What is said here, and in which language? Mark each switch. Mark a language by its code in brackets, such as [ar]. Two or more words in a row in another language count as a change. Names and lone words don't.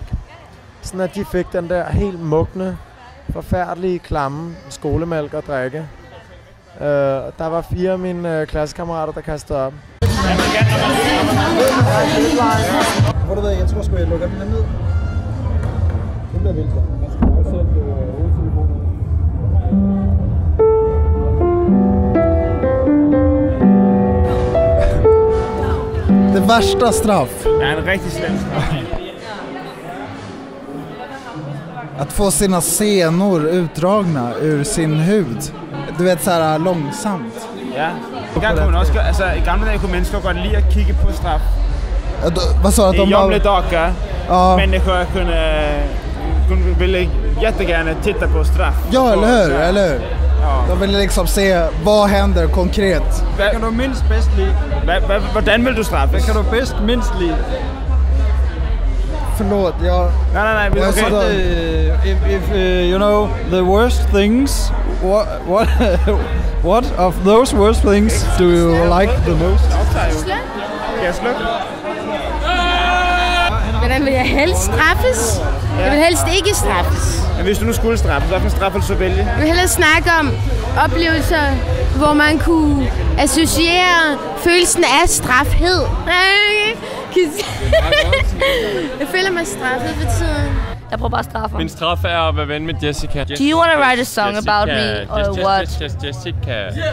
[da] Sådan at de fik den der helt mugne, forfærdelige, klamme skolemælk at drikke. Der var 4 af mine klassekammerater, der kastede op. Hvor du ved, jeg tror sgu, jeg lukker den ned. Det bliver vildt. Man skal bare sætte hovedtelefonen. [sv] Det värsta straff. [da] Ja, en rigtig slem straf. [sv] Att få sina senor utdragna ur sin hud. Du vet, så här långsamt. Ja. [da] I gang kunne man også, altså i gamle dage kunne mennesker godt lide at kigge på straf. [sv] Vad sa du att de gamla dagar. Ja. Människor ville jättegärna titta på straff. Ja, eller hur? Eller hur? Ja. De ville liksom se, vad händer konkret? [da] Hvad kan du mindst bedst lide? Hvordan vil du straffes? Hvad kan du bedst mindst lide? [sv] Förlåt, jag... Nej, okay. [en] If you know the worst things, what of those worst things do you like the most? [da] Ja, sluk. Hvordan vil jeg helst straffes? Jeg vil helst ikke straffes. Men hvis du nu skulle straffes, hvilken straf vil du så vælge? Jeg vil hellere snakke om oplevelser, hvor man kunne associere følelsen af strafhed. Jeg føler mig straffet for tiden. Jeg prøver bare at straffe ham. Min straf er at være ven med Jessica. [en] Do you want to write a song about me or what? Jessica.